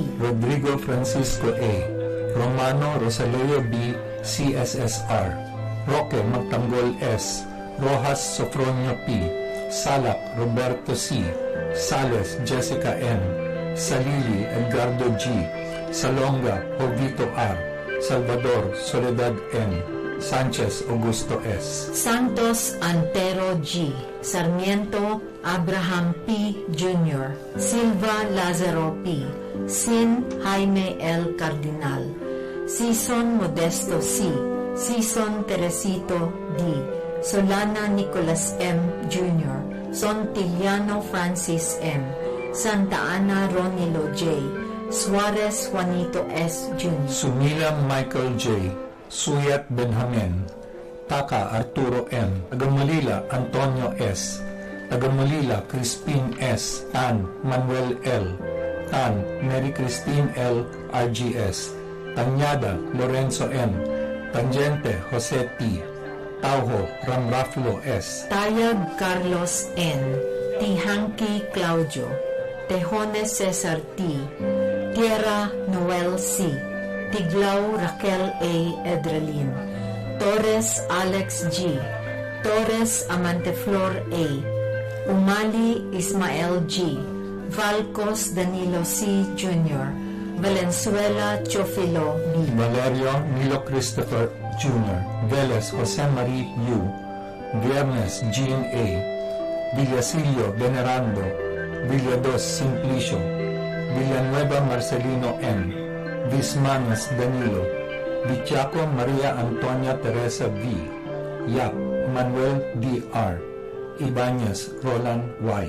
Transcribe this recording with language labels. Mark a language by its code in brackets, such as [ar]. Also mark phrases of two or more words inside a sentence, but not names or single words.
[en] Rodrigo Francisco A., Romano Rosaleo B., CSSR, Roque Magtanggol S., Rojas Sofronio P., Salak Roberto C., Sales Jessica M., Salili Edgardo G., Salonga Jovito R., Salvador Soledad M., Sanchez Augusto S., Santos Antero G., Sarmiento Abraham P. Jr., Silva Lazaro P., Sin Jaime L. Cardinal, Sison Modesto C., Sison Teresito D., Solana Nicolas M. Jr., Sontiliano Francis M., Santa Ana Ronilo J., Suarez Juanito S. Jr., Sumila Michael J., Suyat Benjamin, Taka Arturo M., Tagamalila Antonio S., Tagamalila Crispin S., Tan Manuel L., Tan Mary Christine L. RGS, Tanyada Lorenzo M., Tangente Jose T., Tauho Ramraflo S., Tayag Carlos N., Tihanki Claudio, Tejones Cesar T., Tierra Noel C., Tiglao Raquel A. Edralin, Torres Alex G., Torres Amanteflor A., Umali Ismael G., Valcos Danilo C. Jr., Valenzuela Chofilo B., Valerio Nilo Christopher Jr., Velez Jose Marie U., Viernes Jean A., Villasilio Venerando, Villados Simplicio, Villanueva Marcelino M., Vismanes Danilo, Vichaco Maria Antonia Teresa V., Yap Manuel D.R., Ibanez Roland Y.,